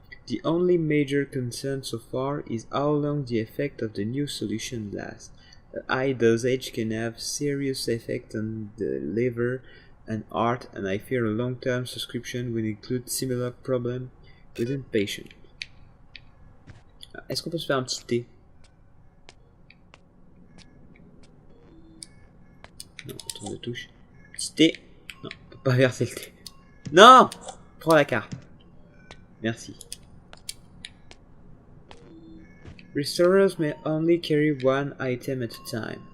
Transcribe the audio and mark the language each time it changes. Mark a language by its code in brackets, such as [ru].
[en] The only major concern so far is how long the effect of the new solution lasts. A high dosage can have serious effect on the liver and heart, and I fear a long-term subscription will include similar problems within patients. [fr] Est-ce qu'on peut se faire un petit thé? Non, on tourne de touche. Petit thé? Non, on peut pas verser le thé. Non! Prends la carte. Merci. [en] Restorers may only carry one item at a time.